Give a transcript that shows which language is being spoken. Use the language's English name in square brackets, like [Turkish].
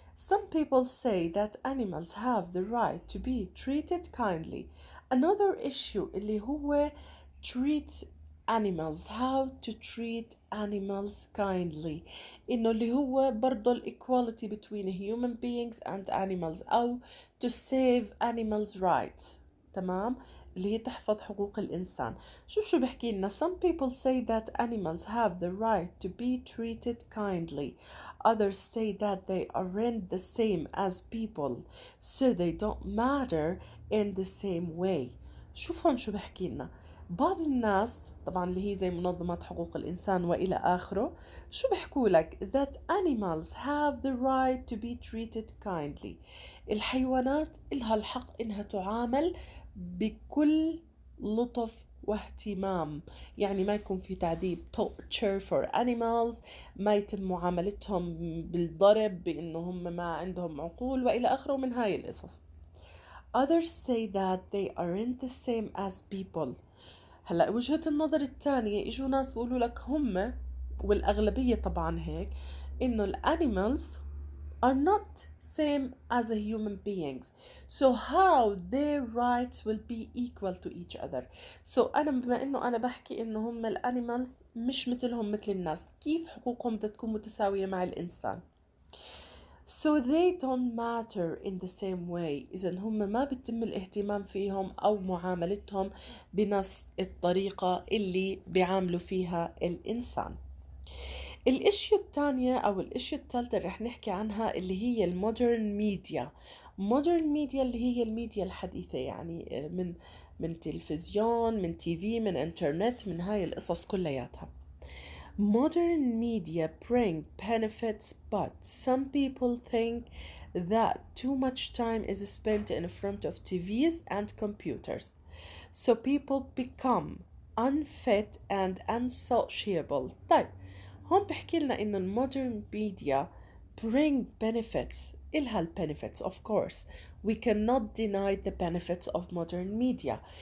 [English] Some people say that animals have the right to be treated kindly. Another issue [Arabic] اللي هو [English] treat animals, how to treat animals kindly. [Arabic] إنه اللي هو برضو [English] equality between human beings and animals أو to save animals' rights. [Arabic] تمام، اللي هي تحفظ حقوق الإنسان. شو بحكي لنا. [English] Some people say that animals have the right to be treated kindly. Others say that they aren't the same as people, so they don't matter in the same way. [Arabic] شوف هون شو بحكي لنا. بعض الناس طبعا اللي هي زي منظمات حقوق الإنسان وإلى آخره، شو بحكوا لك [English] that animals have the right to be treated kindly. [Arabic] الحيوانات إلها الحق إنها تعامل بكل لطف واهتمام. يعني ما يكون في تعذيب torture for animals، ما يتم معاملتهم بالضرب بإنه هم ما عندهم عقول وإلى آخره من هاي القصص. [English] Others say that they aren't the same as people. [Arabic] هلأ وجهة النظر الثانية إجوا ناس بيقولوا لك هم، والأغلبية طبعا هيك، إنه الانيمالز [English] are not same as a human beings, so how their rights will be equal to each other. [Arabic] so أنا بما إنه أنا بحكي إنه هم الانيمالز مش مثلهم مثل الناس، كيف حقوقهم بدها تكون متساوية مع الإنسان؟ [English] so they don't matter in the same way. [Arabic] إذن هم ما بيتم الاهتمام فيهم أو معاملتهم بنفس الطريقة اللي بيعاملوا فيها الإنسان. الاشياء الثانية أو الاشياء الثالثة اللي رح نحكي عنها اللي هي المودرن ميديا. مودرن ميديا اللي هي الميديا الحديثة، يعني من تلفزيون، من تي في، من انترنت، من هاي القصص كلياتها. [English] Modern media bring benefits, but some people think that too much time is spent in front of TVs and computers. So people become unfit and unsociable. طيب [Arabic] هون بحكي لنا إنه المودرن [English] media bring benefits. [Arabic] إلها [English] benefits of course. We cannot deny the benefits of modern media.